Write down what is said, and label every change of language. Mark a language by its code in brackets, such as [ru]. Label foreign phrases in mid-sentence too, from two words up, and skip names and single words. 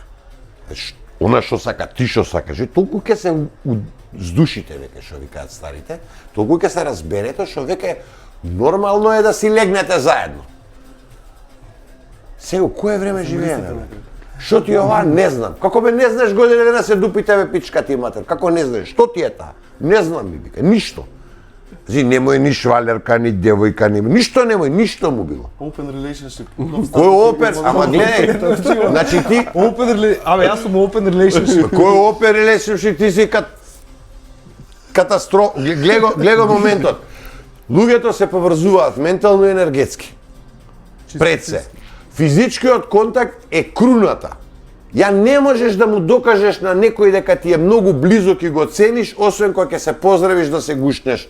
[mk] Она што сака, ти што сакаш, толку ќе се здушите, веќе што викаат старите, толку ќе се разберете што веќе нормално е да си легнете заедно. Сега, кое време живееме? Што ти ова не знам. Како бе не знаеш година дена се дупи тебе пичка ти матер. Како не знаеш? Што ти е таа? Не знам ми вика, ништо. Зи немој ни швалерка, ни девојка, ни ништо немој, ништо му било. [en] Open relationship. [mk] Кој опер? Ама гледај. Значи ти [en] Open relationship. [mk] Јас сум [en] open relationship. [mk] кој опер relationship ти си катастрофа. Гледа моментот. Луѓето се поврзуваат ментално и енергетски. Пред се. Физичкиот контакт е круната. Ја не можеш да му докажеш на некој дека ти е многу близок и го цениш, освен кога ќе се поздравиш да се гушнеш.